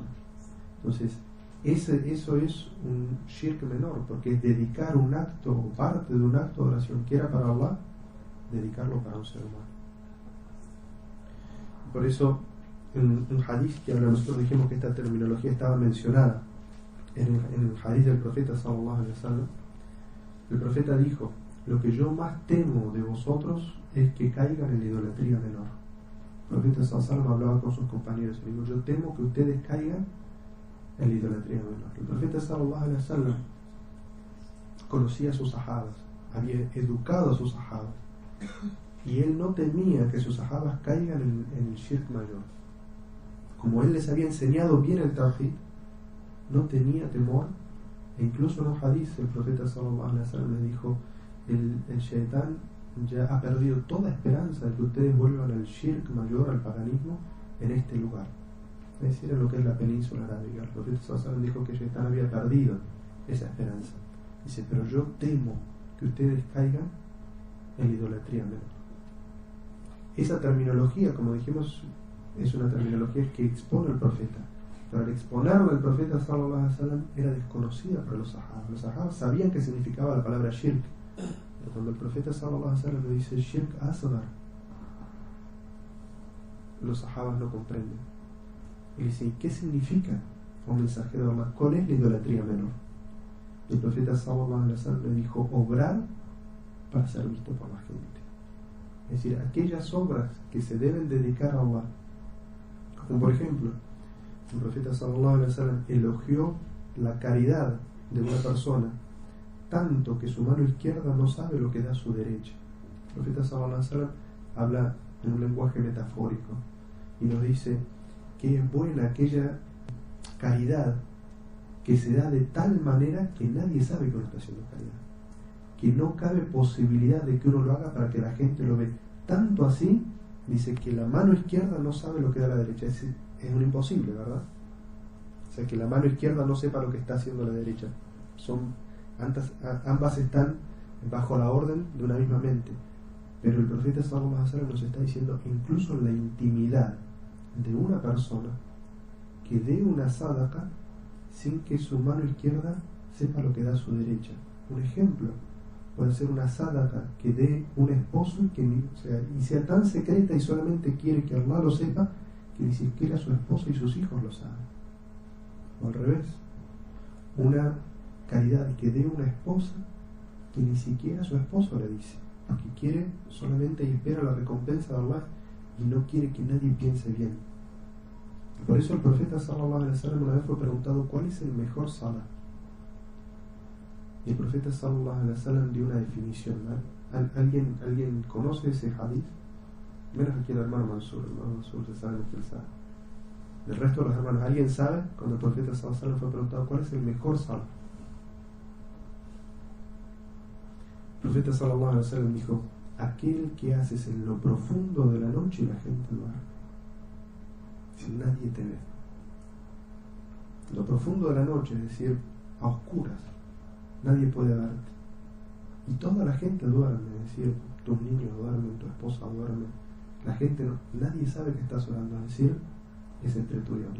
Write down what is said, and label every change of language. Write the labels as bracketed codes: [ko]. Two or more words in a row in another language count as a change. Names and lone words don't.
[es] Entonces eso es un shirk menor, porque es dedicar un acto o parte de un acto de oración que era para Allah, dedicarlo para un ser humano. Por eso en un hadith que ahora nosotros dijimos que esta terminología estaba mencionada en el hadith del profeta [ar] صلى الله عليه وسلم. [es] El profeta dijo: lo que yo más temo de vosotros es que caigan en la idolatría menor. El profeta [ar] صلى الله عليه وسلم [es] hablaba con sus compañeros y dijo: yo temo que ustedes caigan en la idolatría menor. El profeta [ar] صلى الله عليه وسلم [es] conocía a sus sahabas, había educado a sus sahabas, y él no temía que sus sahabas caigan en el shirk mayor. Como él les había enseñado bien el tawhid, no tenía temor. E incluso en un hadith el profeta [ar] صلى الله عليه وسلم [es] le dijo: el shaitán ya ha perdido toda esperanza de que ustedes vuelvan al shirk mayor, al paganismo, en este lugar, es decir, en lo que es la península arábiga. El profeta [ar] صلى الله عليه وسلم [es] dijo que el shaitán había perdido esa esperanza. Dice: pero yo temo que ustedes caigan en la idolatría menor. Esa terminología, como dijimos, es una terminología que expone el profeta, pero al exponerlo el profeta [ar] صلى الله عليه وسلم [es] era desconocida para los sahabas. Los sahabas sabían qué significaba la palabra shirk, pero cuando el profeta [ar] صلى الله عليه وسلم [es] le dice [ar] شرك أصغر, [es] los sahabas no comprenden. Y le dicen: ¿qué significa, oh mensajero de Allah? ¿Cuál es la idolatría menor? Y el profeta [ar] صلى الله عليه وسلم [es] le dijo: obrar para ser visto por la gente. Es decir, aquellas obras que se deben dedicar a Allah, como por ejemplo el profeta [ar] صلى الله عليه وسلم [es] elogió la caridad de una persona tanto que su mano izquierda no sabe lo que da su derecha. El profeta [ar] صلى الله عليه وسلم [es] habla en un lenguaje metafórico, y nos dice que es buena aquella caridad que se da de tal manera que nadie sabe que uno está haciendo caridad, que no cabe posibilidad de que uno lo haga para que la gente lo vea. Tanto así, dice que la mano izquierda no sabe lo que da la derecha. Es un imposible, ¿verdad? O sea, que la mano izquierda no sepa lo que está haciendo la derecha. Ambas están bajo la orden de una misma mente. Pero el profeta [ar] صلى الله عليه وسلم [es] nos está diciendo, incluso en la intimidad de una persona, que dé una sadaqa sin que su mano izquierda sepa lo que da su derecha. Un ejemplo puede ser una sadaqa que dé un esposo y sea tan secreta y solamente quiere que Allah lo sepa, que ni siquiera su esposa y sus hijos lo saben. O al revés, una caridad que dé una esposa que ni siquiera su esposo le dice, porque quiere solamente y espera la recompensa de Allah y no quiere que nadie piense bien. Por eso el profeta [ar] صلى الله عليه وسلم [es] una vez fue preguntado ¿cuál es el mejor salah? Y el profeta [ar] صلى الله عليه وسلم [es] dio una definición, ¿no? ¿Alguien conoce ese hadith? Menos aquí el hermano Mansur se sabe lo que él sabe. Del resto de los hermanos, ¿alguien sabe? Cuando el profeta [ar] صلى الله عليه وسلم [es] fue preguntado ¿cuál es el mejor salah? El profeta [ar] صلى الله عليه وسلم [es] dijo: aquel que haces en lo profundo de la noche y la gente lo hace, sin nadie te ve. Lo profundo de la noche, es decir, a oscuras, nadie puede verte, y toda la gente duerme, es decir, tus niños duermen, tu esposa duerme, la gente nadie sabe que estás orando, es decir, es entre tú y Allah.